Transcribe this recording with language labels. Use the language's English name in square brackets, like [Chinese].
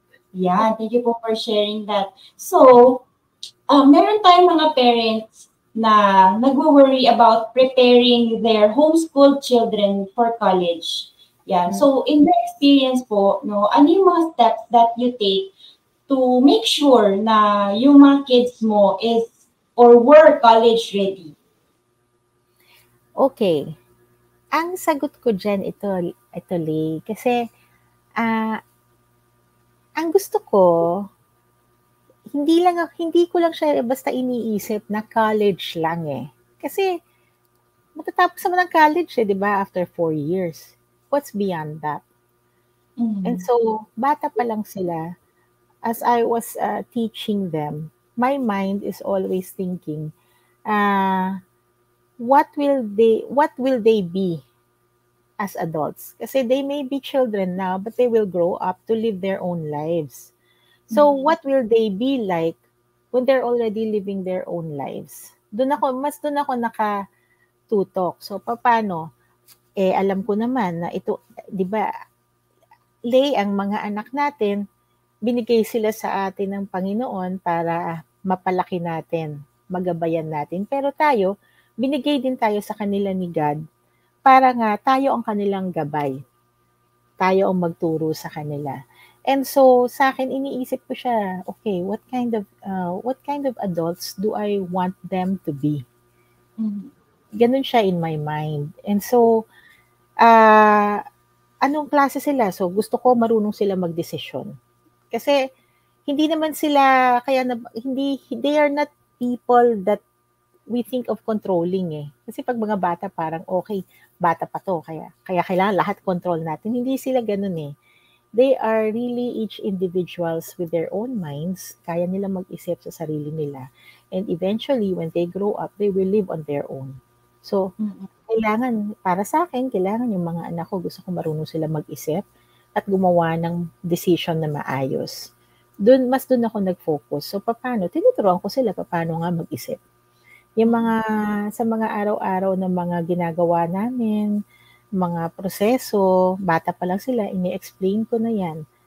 [English] Yeah, thank you po for sharing that. So, [Filipino] meron tayong mga parents na nagwo-worry [English] about preparing their homeschooled children for college. Yeah. So, in your experience po, no, ano yung mga steps that you take to make sure na yung mga kids mo is or were college ready? Okay. [Filipino] Ang sagot ko dyan, ito Lay, kasi ang gusto ko, hindi ko lang siya basta iniisip na college lang eh. Kasi matatapos naman ng college di ba, after 4 years. [English] What's beyond that? And so, bata pa lang sila, as I was teaching them, my mind is always thinking, what will they be as adults? Kasi they may be children now, but they will grow up to live their own lives. So, what will they be like when they're already living their own lives? [Filipino] Mas doon ako nakatutok. So, paano? Alam ko naman na ito, di ba, Lay, ang mga anak natin, binigay sila sa atin ng Panginoon para mapalaki natin, magabayan natin. Pero tayo, binigay din tayo sa kanila ni God para nga tayo ang kanilang gabay. Tayo ang magturo sa kanila. And so, sa akin, iniisip ko siya, okay, [English] what kind of adults do I want them to be? [Filipino] Ganun siya in my mind. And so, anong klase sila? So, gusto ko marunong sila magdesisyon. Kasi, hindi naman sila, [English] they are not people that we think of controlling [Filipino] eh. Kasi pag mga bata, parang okay, bata pa to, kaya kailangan lahat control natin. Hindi sila ganun eh. [English] They are really each individuals with their own minds. [Filipino] Kaya nila mag-isip sa sarili nila. [English] And eventually, when they grow up, they will live on their own. [Filipino] So, para sa akin, kailangan yung mga anak ko, gusto ko marunong sila mag-isip at gumawa ng decision na maayos. Mas doon ako nag-focus. So, paano? Tinuturuan ko sila paano nga mag-isip. Yung sa mga araw-araw na mga ginagawa namin, mga proseso, bata pa lang sila, ini-explain ko na yan.